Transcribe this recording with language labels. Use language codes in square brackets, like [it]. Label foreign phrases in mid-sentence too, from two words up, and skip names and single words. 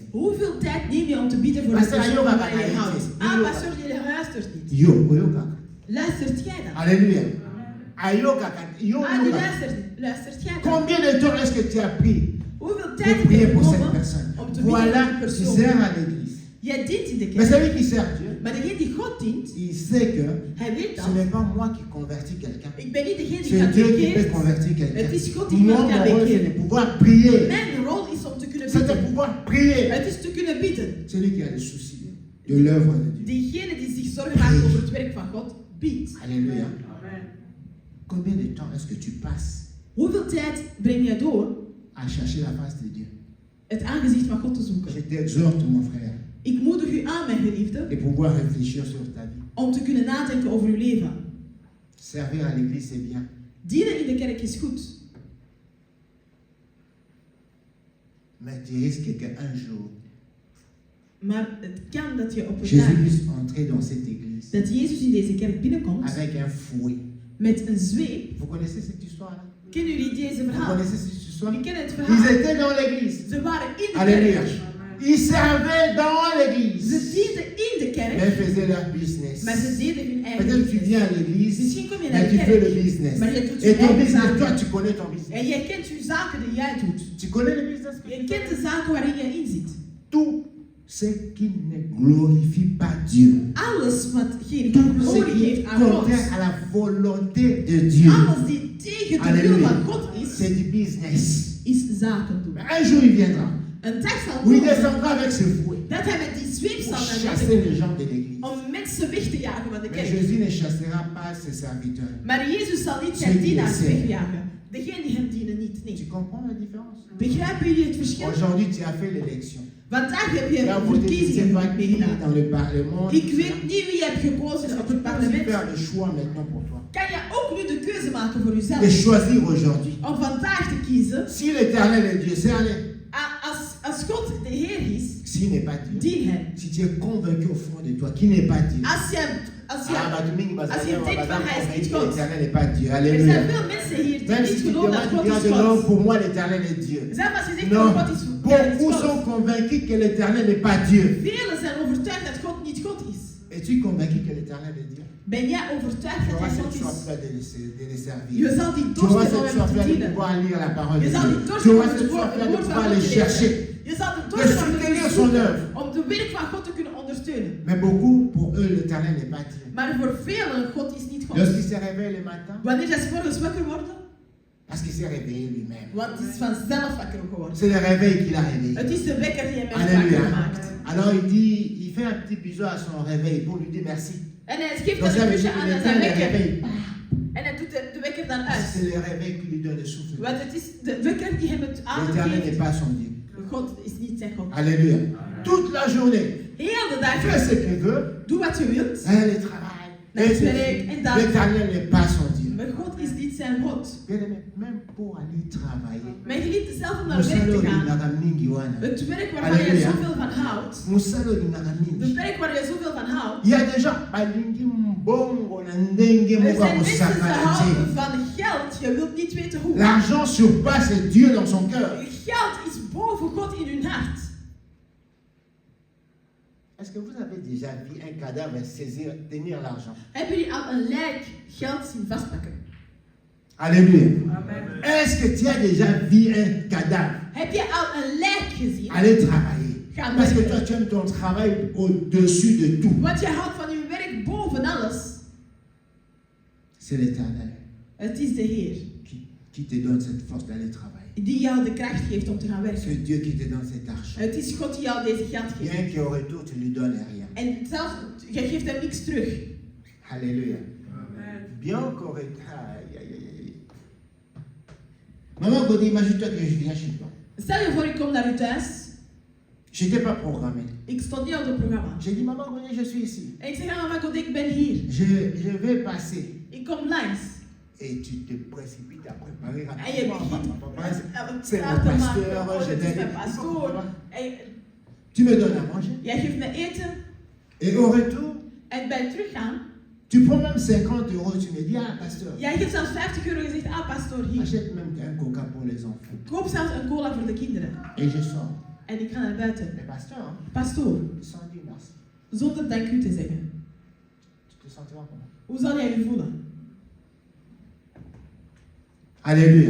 [nl] Hoeveel tijd neem je om te bidden voor de Pastor, persoon [ln] Yoga, [nl] waar je [ln] Yoga. [nl] houdt? Ah, pastor, je luistert niet. [ln] Yo, oyoka. [nl] Luistert jij dan? [ln] Alléluia. Ayoka, yo, [nl] Ah, je [ln] yoka. [nl] luistert niet. Luistert jij dan? [fr] Combien de temps est-ce que tu as pris [nl] Hoeveel [fr] pour [nl] tijd heb je [fr] prier pour cette [nl] genomen [fr] personne? [nl] om te bidden voor die [fr] Voilà, tu [nl] persoon? [fr] sers à l'église. [nl] Jij dient in de [fr] Mais [nl] kerk. [fr] celui qui sert Dieu, [nl] Maar degene die God dient, [fr] il sait que [nl] hij weet [fr] ce [nl] dat. [fr] n'est pas moi qui convertis quelqu'un. [nl] Ik ben niet degene die [fr] C'est [nl] gaat [fr] Dieu qui peut [nl] bekeert. [fr] convertir [nl] Het [fr] quelqu'un. [nl] is God die [fr] Moi, [nl] iemand [fr] mon [nl] kan [fr] rôle, c'est de [nl] bekeren. [fr] pouvoir prier. [nl] Mijn rol is om te kunnen [fr] C'est de [nl] bidden. [fr] pouvoir prier. [nl] Het is te kunnen bidden. [fr] Celui qui a le souci de l'œuvre de Dieu. [nl] Diegene die zich zorgen maakt over het werk van God, biedt. [fr] Alléluia. Combien de temps est-ce que tu passes [nl] Hoeveel tijd breng je door [fr] à chercher la face de Dieu? [nl] het aangezicht van God te zoeken? [fr] Je t'exhorte, mon frère, [nl] Ik moedig u aan, mijn geliefde, [fr] de pouvoir réfléchir sur ta vie. [nl] om te kunnen nadenken over uw leven. [fr] Servir à l'église, c'est bien. [nl] Dienen in de kerk is goed. [fr] Mais tu risques qu'un jour, [nl] Maar het kan dat je op een [fr] Jésus [nl] dag, [fr] puisse entrer dans cette église [nl] dat Jezus in deze kerk binnenkomt [fr] avec un fouet. [nl] met een zweep. [fr] Vous connaissez cette histoire-là? [nl] Kennen jullie deze [fr] Vous [nl] verhaal? [fr] connaissez cette histoire? [nl] Jullie kennen het [fr] Ils [nl] verhaal. [fr] étaient dans l'église. [nl] Ze waren in de [fr] Alléluia. [nl] kerk. [fr] Ils servaient dans [nl] Ze [fr] l'église. [nl] dienden in de [fr] Mais [nl] kerk, [fr] ils faisaient leur business. [nl] maar ze deden hun eigen [fr] Peut-être tu [nl] business. [fr] viens à l'église, [nl] Misschien kom je naar [fr] mais [nl] de [fr] tu fais le [nl] kerk [fr] business. [nl] maar je doet [fr] Et [nl] je [fr] ton [nl] eigen [fr] business, toi, [nl] zaken. [fr] tu connais ton business. [nl] En jij kent je zaken die jij doet. [fr] Tu connais le business? [nl] Je kent de zaken waarin je in zit. [fr] Tout ce qui ne glorifie pas Dieu. [nl] Alles wat geen [fr] Tout ce [nl] glorie [fr] qui [nl] geeft aan God. [fr] contraire à la volonté de Dieu. [nl] Alles die tegen de wil [fr] Alléluia. [nl] van God is, [fr] C'est du business. [nl] is zaken doen. [fr] Mais un jour, il viendra [nl] Een dag zal [fr] où il [nl] komen [fr] descendra avec ses fouets [nl] dat hij met die zweep [fr] pour [nl] zal naar [fr] chasser [nl] beneden [fr] les gens de l'église. [nl] om mensen weg te jagen van de [fr] Mais [nl] kerk. [fr] Jésus ne chassera pas ses serviteurs. [nl] Maar Jezus zal niet [fr] Ceux [nl] zijn [fr] qui [nl] dienaars [fr] le savent. [nl] wegjagen. Degene die hem dienen niet. [fr] Tu [nl] Nee. [fr] comprends la différence? [nl] Begrijpen jullie het verschil? [fr] Aujourd'hui, tu as fait l'élection. [nl] Vandaag heb je [fr] Tu as voté, je ne sais [nl] verkiezingen [fr] pas qui [nl] meegedaan. [fr] dans le Parlement. [nl] Ik weet niet wie je hebt gekozen op het [fr] Tu peux [nl] parlement. [fr] faire le choix maintenant pour toi. [nl] Kan je ook nu de keuze maken voor [fr] De [nl] jezelf? [fr] choisir aujourd'hui. [nl] Om vandaag te kiezen. [fr] Si l'Éternel est Dieu, c'est aller. [nl] Als God de Heer is, [fr] S'il n'est pas Dieu. [nl] dien hem. [fr] Si tu es convaincu au fond de toi qu'il n'est pas Dieu. [nl] Als je Als je denkt van hij is niet God. [fr] l'Éternel n'est pas Dieu. [nl] Er [fr] Alléluia. [nl] zijn veel mensen hier die [fr] Même [nl] niet [fr] si tu [nl] geloven dat [fr] demandes [nl] God [fr] bien [nl] is [fr] de non, [nl] God. [fr] pour moi l'Éternel est Dieu. [nl] Zelfs als je zegt [fr] Non, [nl] dat God is [fr] beaucoup [nl] God. [fr] sont convaincus que l'Éternel n'est pas Dieu. [nl] Velen zijn overtuigd dat God niet God is. [fr] Es-tu convaincu que l'Éternel est Dieu? [nl] Ben jij overtuigd [fr] Tu [nl] dat [fr] auras [nl] hij [fr] cette [nl] God [fr] soif [nl] is? [fr] là de les servir. [nl] Je zal die [fr] Tu auras [nl] dorst hebben [fr] cette [nl] om [fr] soif [nl] hem [fr] là [nl] te [fr] de [nl] dienen. [fr] pouvoir lire la parole de [nl] Je zal die [fr] Dieu. [nl] dorst [fr] Tu [nl] hebben [fr] auras [nl] om [fr] cette [nl] het [fr] soif là de [nl] woord van [fr] pouvoir [nl] God [fr] les [nl] te [fr] chercher. [nl] lezen. Je zal de [fr] De [nl] dorst hebben om te [fr] soutenir son [nl] zoeken, [fr] œuvre. [nl] om de werk van God te kunnen ondersteunen. [fr] Mais beaucoup, pour eux, l'Éternel n'est pas Dieu. [nl] Maar voor velen, God is niet God. [fr] Lorsqu'il se réveille le matin, [nl] Wanneer zij 's morgens wakker worden, [fr] parce qu'il s'est réveillé lui-même. [nl] want het is vanzelf wakker geworden. [fr] C'est le réveil qu'il a réveillé. [nl] Het is de wekker die hem heeft [fr] Alléluia. [nl] wakker gemaakt. [fr] Alors il dit, il fait un petit bisou à son réveil pour lui dire merci. [nl] En hij geeft [fr] Donc [nl] dan [fr] ça [nl] een [fr] veut [nl] kusje [fr] dire [nl] aan [fr] qu'il [nl] aan [fr] éteint [nl] zijn [fr] le [nl] wekker. [fr] réveil. [nl] En hij doet de wekker dan uit. [fr] C'est le réveil qui lui donne le souffle. [nl] Want het is de wekker die hem het [fr] L'Éternel [nl] adem [fr] n'est [nl] geeft. [fr] pas son Dieu. [nl] God is niet zijn God. [fr] Alléluia. Toute la journée, [nl] Heel de dag, [fr] fais ce qu'il veut. [nl] doe wat je wilt. [fr] Elle travaille. [nl] Naar het werk en dat. [fr] L'Éternel n'est pas son Dieu. [nl] Maar God is niet zijn God. [fr] Bien aimé, même pour aller travailler. [nl] Mijn geliefde, zelf om naar [ln] Musalo [nl] werk te gaan. [ln] linaka mingi wana. [nl] Het werk waarvan je Halleluja. zoveel van houdt. [ln] Musalo linaka [nl] Het [ln] mingi. [nl] werk waar je zoveel van houdt. [fr] Il y a des gens [ln] balingi mbongo na ndenge [nl] Er [ln] moko [nl] zijn mensen die [ln] kosakana [nl] houden [ln] te. [nl] van geld. Je wilt niet weten hoe. [fr] L'argent surpasse Dieu dans son cœur. [nl] Geld is boven God in hun hart. [fr] Est-ce que vous avez déjà vu un cadavre saisir, tenir l'argent? [nl] Hebben jullie al een lijk geld zien vastpakken? [fr] Alléluia. Est-ce que tu as déjà vu un cadavre [nl] Heb je al een lijk gezien? [fr] aller travailler? [nl] Gaan [fr] Parce que [nl] werken. [fr] toi, tu aimes ton travail au-dessus de tout. [nl] Want je houdt van je werk boven alles. [fr] C'est l'Éternel [nl] Het is de Heer [fr] qui te donne cette force d'aller travailler. [nl] die jou de kracht geeft om te gaan werken. [fr] C'est Dieu qui te donne cet argent. [nl] Het is God die jou deze geld geeft. [fr] Bien qu'au retour, tu lui donnes rien. [nl] En zelfs, je geeft hem niks terug. [fr] Alléluia. Bien qu'au retour. Aïe, aïe, aïe, aïe. Maman, Gaudi, imagine-toi que je viens chez toi. [nl] Stel je voor, ik kom naar u thuis. [fr] Je n'étais pas programmé. [nl] Ik stond niet op het programma. [fr] J'ai dit, maman, Gaudi, je suis ici. [nl] En ik zeg aan mama God, ik ben hier. [fr] Je vais passer. [nl] Ik kom langs. [fr] Et tu te précipites à préparer [nl] En je [fr] rapidement. [nl] begint [fr] C'est [nl] klaar [fr] mon [nl] te [fr] pasteur, [nl] maken. [fr] je [nl] Het is mijn [fr] t'ai [nl] pastoor. En [fr] Tu me donnes à manger. [nl] jij geeft me eten. [fr] Et au retour, [nl] En bij het teruggaan, [fr] tu prends même 50 €. Tu me dis, ah, pasteur, [nl] jij geeft zelfs 50 euro en je zegt, ah pastoor, hier. [fr] achète même un coca pour les enfants. [nl] Koop zelfs een cola voor de kinderen. [fr] Et je sors. [nl] En ik ga naar buiten. [fr] Mais pasteur, [nl] Pastoor, [fr] sans dire merci. [nl] zonder dank u te zeggen. [fr] Tu te sentiras comment? [nl] Hoe zal jij je voelen? [fr] Alléluia.